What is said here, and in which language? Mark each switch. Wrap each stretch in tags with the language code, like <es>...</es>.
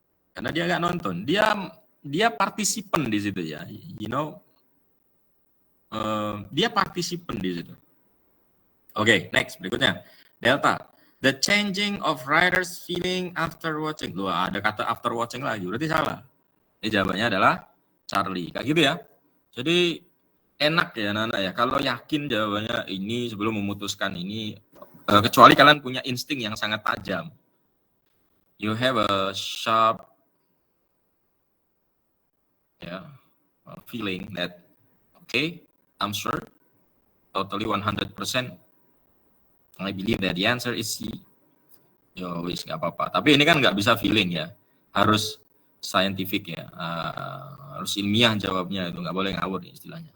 <id>Karena dia nggak nonton. Dia partisipan di situ ya.</id> <en>You know,</en> <id>dia partisipan di situ. Oke, next berikutnya. Delta.</id> <en>The changing of riders feeling after watching.</en> <id>Loh, ada kata</id> <en>after watching</en> <id>lagi. Berarti salah. Ini jawabannya adalah Charlie. Kayak gitu ya. Jadi enak ya anak-anak ya. Kalau yakin jawabannya ini sebelum memutuskan ini. Kecuali kalian punya insting yang sangat tajam.</id> <en>You have a sharp feeling that, okay, I'm sure, totally 100%. I believe that the answer is C.</en> <jv>Yo, wis nggak apa-apa.</jv> <id>Tapi ini kan nggak bisa feeling ya, harus scientific ya, harus ilmiah jawabnya, itu nggak boleh ngawur istilahnya.</id>